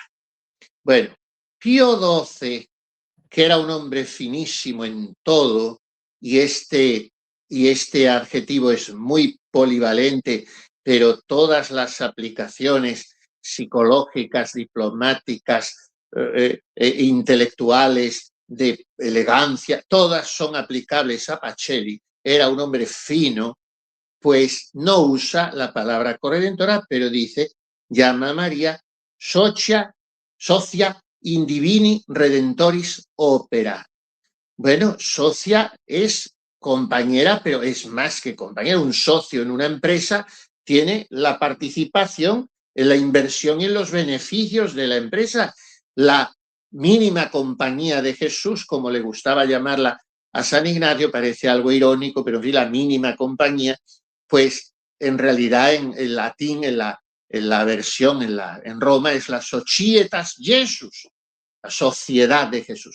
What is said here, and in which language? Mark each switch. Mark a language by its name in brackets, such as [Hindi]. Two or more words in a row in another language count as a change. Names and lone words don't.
[Spanish] Bueno, Pío XII, que era un hombre finísimo en todo, y este adjetivo es muy polivalente, pero todas las aplicaciones psicológicas, diplomáticas, intelectuales, de elegancia, todas son aplicables a Pacelli. Era un hombre fino, pues no usa la palabra corredentora, pero dice, llama a María [Latin] socia in divini redentoris opera. [Spanish] Bueno, socia es compañera, pero es más que compañera. Un socio en una empresa tiene la participación en la inversión y en los beneficios de la empresa. La mínima compañía de Jesús, como le gustaba llamarla a San Ignacio, parece algo irónico, pero en fin, la mínima compañía, pues en realidad en latín, en la versión en Roma, es la [Latin] Societas Jesus, [Spanish] la sociedad de Jesús.